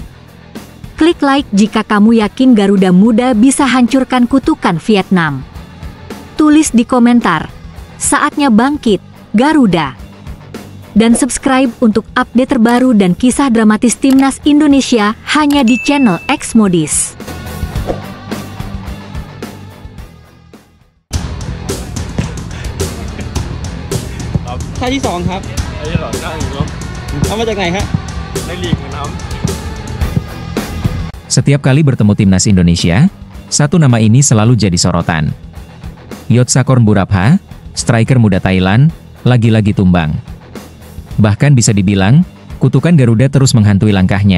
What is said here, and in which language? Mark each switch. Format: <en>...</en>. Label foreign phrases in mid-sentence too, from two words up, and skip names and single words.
<id>Klik like jika kamu yakin Garuda Muda bisa hancurkan kutukan Vietnam. Tulis di komentar, saatnya bangkit, Garuda. Dan subscribe untuk update terbaru dan kisah dramatis Timnas Indonesia hanya di channel X Modis.</id> <th>ท่าที่2ครับท่าที่2ท่า1เนาะเอามาจากไหนฮะในลีกนะครับ</th> <id>Setiap kali bertemu Timnas Indonesia, satu nama ini selalu jadi sorotan. Yotsakorn Burapha, striker muda Thailand, lagi-lagi tumbang. Bahkan bisa dibilang, kutukan Garuda terus menghantui langkahnya.</id>